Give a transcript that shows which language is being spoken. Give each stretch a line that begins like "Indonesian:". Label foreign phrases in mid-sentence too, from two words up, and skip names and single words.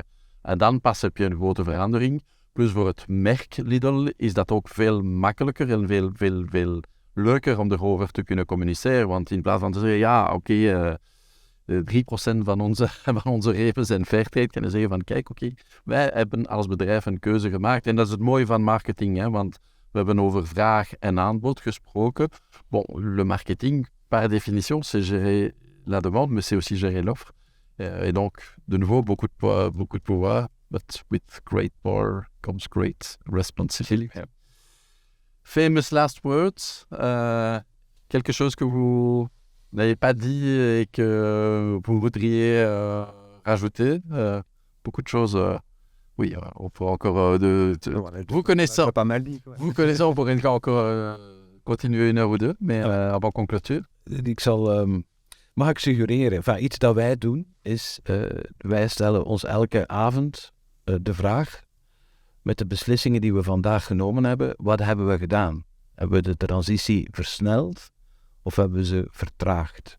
Dutch: En dan pas heb je een grote verandering. Plus voor het merk Lidl is dat ook veel makkelijker en veel leuker om erover te kunnen communiceren. Want in plaats van te zeggen, ja, oké, 3% van onze repen zijn Fairtrade, kunnen zeggen van, kijk, oké, wij hebben als bedrijf een keuze gemaakt. En dat is het mooie van marketing, want we hebben over vraag en aanbod gesproken.
French: Bon, le marketing, par définition, c'est gérer la demande, mais c'est aussi gérer l'offre. Et donc, de nouveau, beaucoup de pouvoir,
English: but with great power comes great responsibility. Famous last words,
French: quelque chose que vous n'avez pas dit et que vous voudriez rajouter. Beaucoup de choses, oui, on pourrait encore... vous connaissant, pas mal dit, vous connaissant, on pourrait encore continuer 1 heure ou 2, mais avant qu'on clôture.
Dutch: Ik zal... Mag ik suggereren? Iets dat wij doen is, wij stellen ons elke avond de vraag, met de beslissingen die we vandaag genomen hebben, wat hebben we gedaan? Hebben we de transitie versneld of hebben we ze vertraagd?